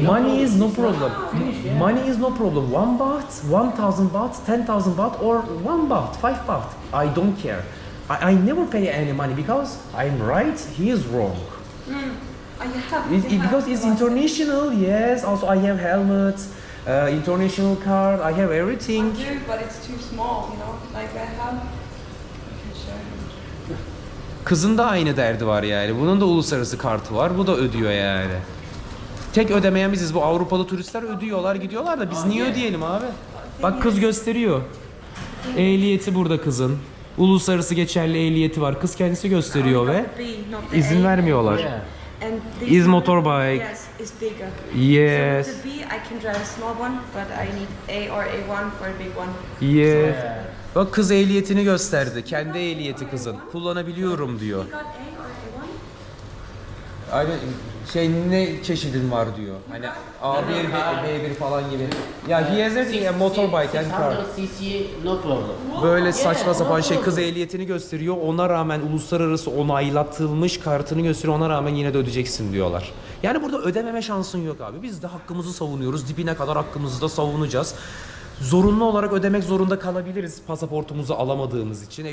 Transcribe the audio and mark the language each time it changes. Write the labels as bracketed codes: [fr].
[en] Money is no problem. Money is no problem. 1 baht, 1,000 baht, 10,000 baht, or 1 baht, 5 baht. I don't care. I never pay any money because I'm right. He is wrong. Because it's international. Yes. Also, I have helmet, international card. I have everything. I do, but it's too small, you know? Like, I have... I can show you. [tr] Kızın da aynı derdi var yani. Bunun da uluslararası kartı var. Bu da ödüyor yani. Tek ödemeyen biziz. Bu Avrupalı turistler ödüyorlar, gidiyorlar da biz niye ödeyelim abi? Bak kız gösteriyor. Ehliyeti burada kızın. Uluslararası geçerli ehliyeti var. Kız kendisi gösteriyor ve izin vermiyorlar. [en] And this Is one, motorbike. yes, is bigger. Yes. So the B, I can drive a small one, but I need A or A1 for a big one. Yes. [tr] Bak kız ehliyetini gösterdi. Kendi ehliyeti kızın. Kullanabiliyorum diyor. [en] You got A or A1? [tr] Aynen ne çeşidin var diyor. Hani A1, B1 falan gibi. [en] Ya he has everything, a motorbike and car. 600 cc no problem. [tr] Böyle saçma sapan şey, kız ehliyetini gösteriyor. Ona rağmen uluslararası onaylatılmış kartını gösteriyor. Ona rağmen yine de ödeyeceksin diyorlar. Yani burada ödememe şansın yok abi. Biz de hakkımızı savunuyoruz. Dibine kadar hakkımızı da savunacağız. Zorunlu olarak ödemek zorunda kalabiliriz pasaportumuzu alamadığımız için.